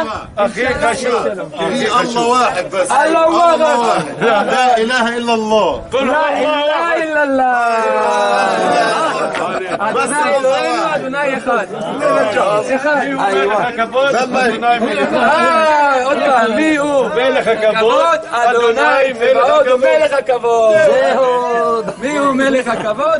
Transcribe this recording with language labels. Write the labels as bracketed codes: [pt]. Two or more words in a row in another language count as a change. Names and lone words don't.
[ar] أخيك أشوف في الله واحد بس. الله واحد. لا إله إلا الله. لا إله إلا الله. [he] אדוני אחד. [ar] أيوة. [he] מי הוא? מלך הכבוד. אדוני מלך הכבוד. מי הוא מלך הכבוד?